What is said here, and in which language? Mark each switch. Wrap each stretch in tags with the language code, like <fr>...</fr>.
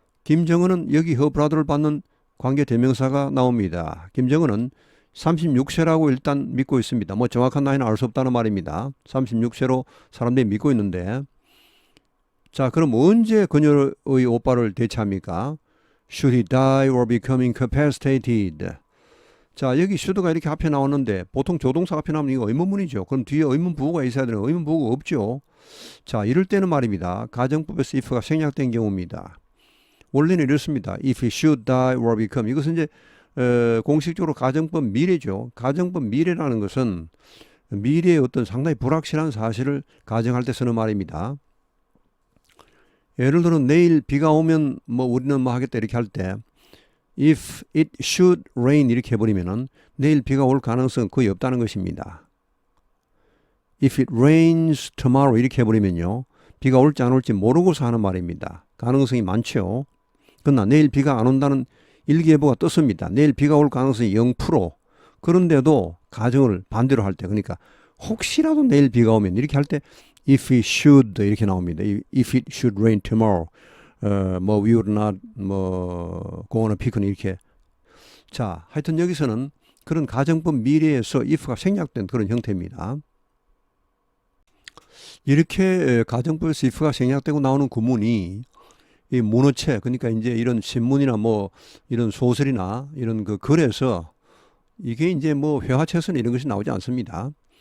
<ko>김정은은 여기 허브라더를 받는 관계 대명사가 나옵니다. 김정은은 36세라고 일단 믿고 있습니다. 뭐 정확한 나이는 알 수 없다는 말입니다. 36세로 사람들이 믿고 있는데, 자, 그럼 언제 그녀의 오빠를 대체합니까?</ko> <en>Should he die or become incapacitated?</en> <ko>자, 여기 should가 이렇게 앞에 나오는데 보통 조동사 앞에 나오면 이거 의문문이죠. 그럼 뒤에 의문부호가 있어야 되는 의문부호가 없죠. 자, 이럴 때는 말입니다. 가정법에서 if가 생략된 경우입니다. 원래는 이렇습니다.</ko> <en>If he should die or become.</en> <ko>이것은 이제 공식적으로 가정법 미래죠. 가정법 미래라는 것은 미래의 어떤 상당히 불확실한 사실을 가정할 때 쓰는 말입니다. 예를 들어 내일 비가 오면 뭐 우리는 뭐 하겠다 이렇게 할 때</ko> <en>if it should rain</en> <ko>이렇게 해버리면은 내일 비가 올 가능성은 거의 없다는 것입니다.</ko> <en>If it rains tomorrow 이렇게 해버리면요.</en> <ko>비가 올지 안 올지 모르고서 하는 말입니다. 가능성이 많죠. 그러나 내일 비가 안 온다는 일기예보가 떴습니다. 내일 비가 올 가능성이 0%. 그런데도 가정을 반대로 할 때, 그러니까 혹시라도 내일 비가 오면 이렇게 할 때</ko> <en>if it should</en> <ko>이렇게 나옵니다.</ko> <en>If it should rain tomorrow, 뭐 we would not 뭐 go on a picnic 이렇게.</en> <ko>자, 하여튼 여기서는 그런 가정법 미래에서 if가 생략된 그런 형태입니다. 이렇게 가정법에서 if가 생략되고 나오는 구문이 이 문어체, 그러니까 이제 이런 신문이나 뭐 이런 소설이나 이런 그 글에서 이게 이제 뭐 회화체에서는 이런 것이 나오지 않습니다.</ko>